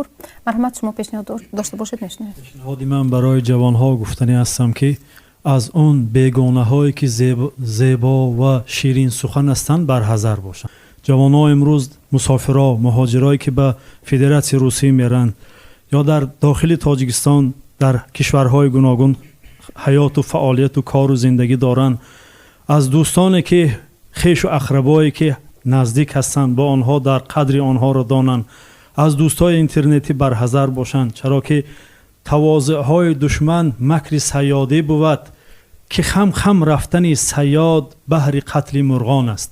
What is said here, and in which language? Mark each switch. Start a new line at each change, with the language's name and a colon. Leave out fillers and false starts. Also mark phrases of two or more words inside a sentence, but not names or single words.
Tajik: марҳамат, шумо пешниҳод дошта бошед мешунавед. пешниҳоди ман барои ҷавонҳо гуфтанӣ ҳастам ки аз он бегонаҳое ки зебо ва ширин сухан ҳастанд барҳазар бошанд. ҷавонҳо имрӯз мусофиро, муҳоҷироe ки ба Федератсияи Русия меранд, یا در داخل تاجیکستان در کشورهای گوناگون حیات و فعالیت و کار و زندگی دارند، از دوستانی که خویش و اقربایی که نزدیک هستند با آنها در قدر آنها را دانند، از دوستای اینترنتی برحذر باشند، چرا که تواضع‌های دشمن مکر صیادی بود که خم رفتن صیاد بهر قتل مرغان است.